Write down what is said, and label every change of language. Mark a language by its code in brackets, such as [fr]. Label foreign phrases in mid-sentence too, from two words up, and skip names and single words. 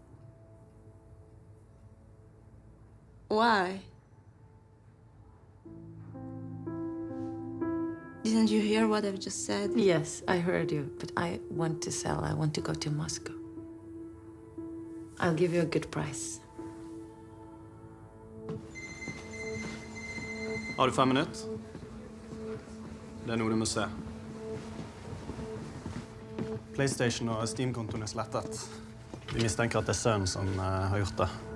[en] Why? Didn't you hear what I've just said? Yes, I heard you, but I want to sell. I want to go to Moscow. I'll give you a good price. [no] Har du 5 minutter? Det noe du må se. PlayStation og Steam-kontoen slettet. Vi mistenker at det sønnen som har gjort det.